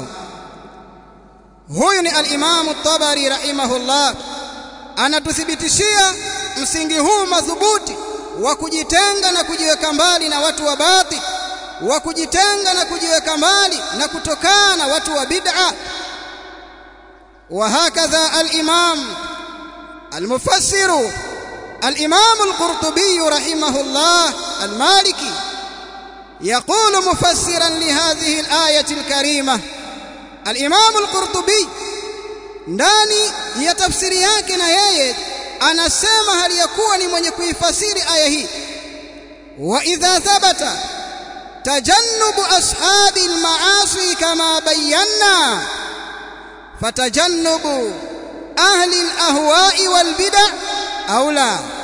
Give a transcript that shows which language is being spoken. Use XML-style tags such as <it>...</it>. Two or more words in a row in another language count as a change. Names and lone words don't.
<sw>Huyu ni al-Imam at-Tabari rahimahullah anatuthibitishia msingi huu madhubuti wa kujitenga na kujiweka mbali na watu wa batil, wa kujitenga na kujiweka mbali na kutokana watu wa bid'a.</sw> <ar>وهكذا الإمام المفسر الإمام القرطبي رحمه الله المالكي يقول مفسرا لهذه الآية الكريمة.</ar> <sw>الإمام القرطبي ndani ya tafsiri yake na yeye anasema hali yakuwa ni mwenye kuifasiri aya hii,</sw> <ar>وإذا ثبت تجنب أصحاب المعاصي كما بينا فتجنب أهل الأهواء والبدع أولى.</ar>